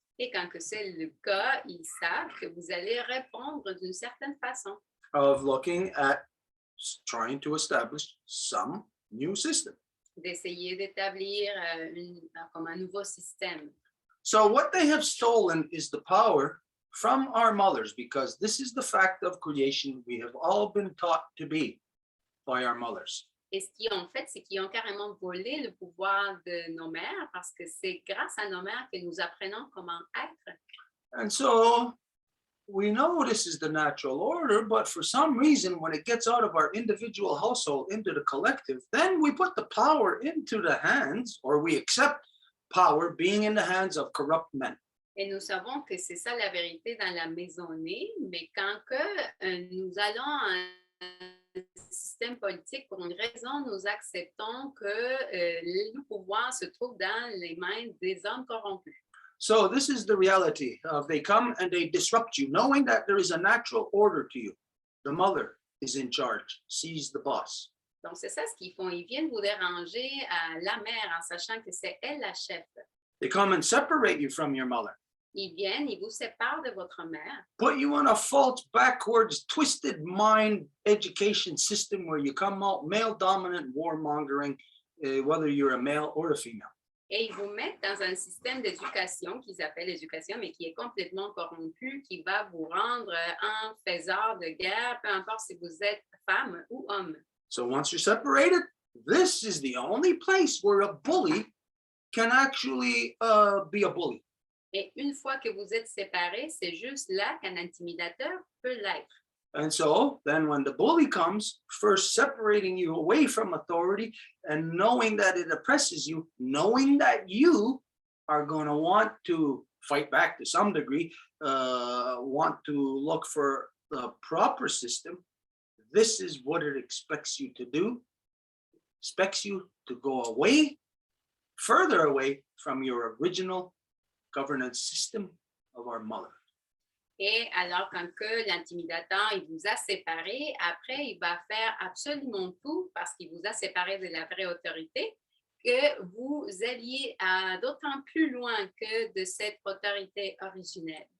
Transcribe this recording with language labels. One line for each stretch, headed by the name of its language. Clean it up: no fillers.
French: Et quand que c'est le cas, ils savent que vous allez répondre d'une certaine façon.
English: Of looking at trying to establish some new system.
French: D'essayer d'établir comme un nouveau système.
English: So what they have stolen is the power from our mothers, because this is the fact of creation we have all been taught to be by our mothers.
French: Et ce qu'ils ont fait, c'est qu'ils ont carrément volé le pouvoir de nos mères, parce que c'est grâce à nos mères que nous apprenons comment être.
English: And so we know this is the natural order, but for some reason, when it gets out of our individual household into the collective, then we put the power into the hands, or we accept power being in the hands of corrupt men.
French: Et nous savons que c'est ça la vérité dans la maisonnée, mais quand que nous allons à un système politique, pour une raison, nous acceptons que le pouvoir se trouve dans les mains des hommes corrompus.
English: So this is the reality of they come and they disrupt you, knowing that there is a natural order to you. The mother is in charge, she's the boss.
French: Donc, c'est ça ce qu'ils font. Ils viennent vous déranger à la mère en sachant que c'est elle la chef.
English: They come and separate you from your mother.
French: Ils viennent, ils vous séparent de votre mère.
English: Put you in a false, backwards, twisted mind education system where you come out male dominant, warmongering, whether you're a male or a female.
French: Et ils vous mettent dans un système d'éducation qu'ils appellent l'éducation, mais qui est complètement corrompu, qui va vous rendre un faiseur de guerre, peu importe si vous êtes femme ou homme.
English: So once you're separated, this is the only place where a bully can actually be a bully.
French: Et une fois que vous êtes séparés, c'est juste là qu'un intimidateur peut l'être.
English: And so then when the bully comes, first separating you away from authority and knowing that it oppresses you, knowing that you are going to want to fight back to some degree, want to look for the proper system, this is what it expects you to do. It expects you to go away, further away from your original governance system of our mother.
French: Et alors, quand que l'intimidateur il vous a séparé, après, il va faire absolument tout parce qu'il vous a séparé de la vraie autorité, que vous alliez d'autant plus loin que de cette autorité originelle.